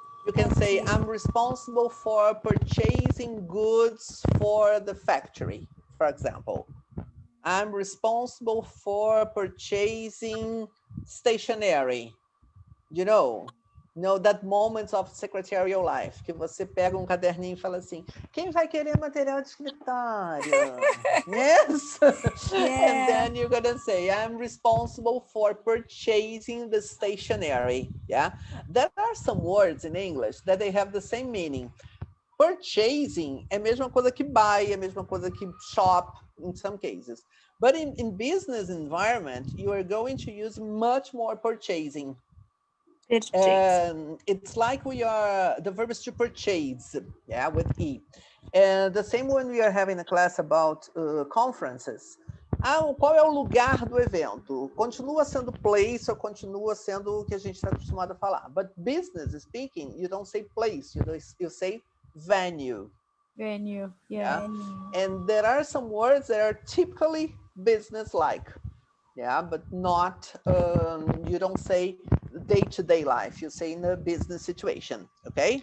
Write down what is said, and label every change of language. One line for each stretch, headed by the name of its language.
English: You can say, I'm responsible for purchasing goods for the factory, for example. I'm responsible for purchasing stationery. You know that moments of secretarial life,
Portuguese: que você pega um caderninho e fala assim, quem vai querer material de escritório?
English: Yes? Yeah. And then you're gonna say, I'm responsible for purchasing the stationery. Yeah? There are some words in English that they have the same meaning.
Portuguese: Purchasing é a mesma coisa que buy, é a mesma coisa que shop
English: in some cases. But in business environment, you are going to use much more purchasing. And it's like the verb is to purchase, yeah, with E. And the same when we are having a class about conferences.
Portuguese: Qual é o lugar do evento? Continua sendo place ou continua sendo o que a gente está acostumado a falar.
English: But business speaking, you don't say place, you say venue. Venue, yeah. And there are some words that are typically business-like. Yeah, but not, you don't say day-to-day life, you say in a business situation, okay?